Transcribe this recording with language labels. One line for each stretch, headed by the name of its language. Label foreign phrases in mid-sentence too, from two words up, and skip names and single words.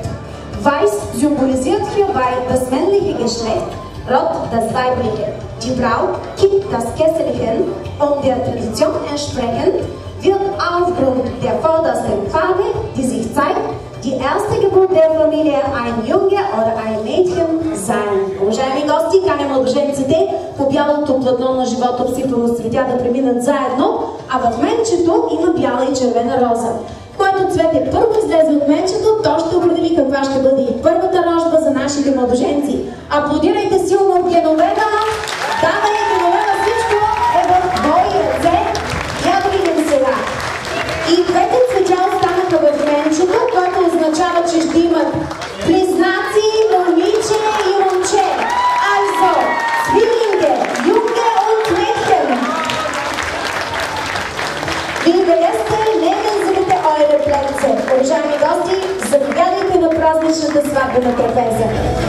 German: Weiß symbolisiert hierbei das männliche Geschlecht, rot das weibliche. Die Braut kippt das Kesselchen und der Tradition entsprechend wird aufgrund der vordersten Farbe, die sich zeigt, die erste Geburt der Familie ein Junge oder ein Mädchen sein.
Bulgarian: Уважаеми гости, каня младоженците по бялото платно на живота обсипано с цветя да преминат заедно, а в менчето има бяла и червена роза. Което цвете първо излезе от менчето, то ще определи каква ще бъде и първата рожба за нашите младоженци. Аплодирайте силно Genoveva! Дава и Genoveva, всичко е в твои ръце. Я да видим сега. И двете цветя останаха в менчето, което означава, че ще имат близнаци, момиче и момче.
German: Also, Zwillinge, Junge und Mädchen. Liebe Gäste, nehmen Sie bitte eure Plätze.
Bulgarian: Уважаеми гости, заповядайте на празничната сватбена трапеза.